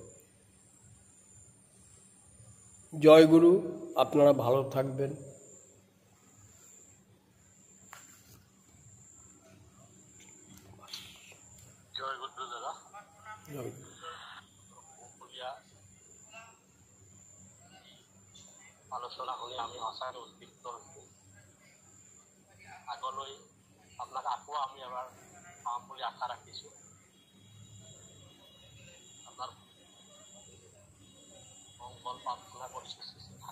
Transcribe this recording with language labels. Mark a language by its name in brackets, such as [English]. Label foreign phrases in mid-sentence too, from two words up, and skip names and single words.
[Bangla] জয় গুরু, আপনারা ভালো থাকবেন। জয় গুরু দাদা। [Assamese] আলোচনা হলে আমি আশাৰে উদ্দীপ্ত হৈছো। আগলৈ আপোনাক আকৌ আমি এবাৰ পাম বুলি আশা ৰাখিছো। আপোনাৰ মংগল প্ৰাৰ্থনা কৰিছো।